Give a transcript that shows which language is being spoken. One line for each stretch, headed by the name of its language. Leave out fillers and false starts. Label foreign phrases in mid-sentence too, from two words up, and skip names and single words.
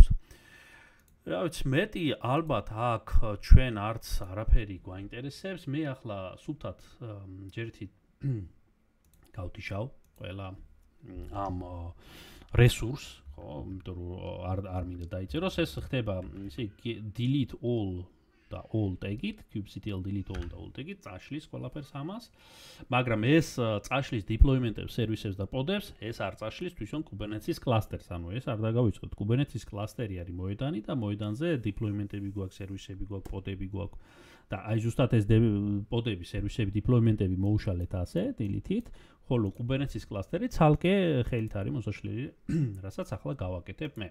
Georgian: რა ვიცი, მეტი ალბათ აქ ჩვენ არც არაფერი გვაინტერესებს. მე ახლა სულთად ჯერთი გავთიშავ ყველა ამ რესურს, ხო, იმიტომ რომ არ მინდა დაიწეროს, ეს ხდება ისე
English: delete all
Georgian: და
English: all tag-
Georgian: ით,
English: kubectl delete all
Georgian: და
English: all tag-
Georgian: ით წაშლის ყველაფერს ამას, მაგრამ ეს წაშლის deployment-ებს, სერვისებს და podებს, ეს არ წაშლის თვითონ
English: Kubernetes cluster-
Georgian: ს, ანუ ეს არ დაგავიწყოთ.
English: Kubernetes cluster-
Georgian: ი არის მოედანი და მოედანზე deployment-ები გვაქვს, სერვისები გვაქვს, podები გვაქვს და აი ზუსტად ეს podები, სერვისები, deployment-ები მოუშალეთ ასე delete-ით, ხოლო
English: Kubernetes cluster-
Georgian: ი ცალკე ხელით არის მოსაშლელი, რასაც ახლა გავაკეთებ მე.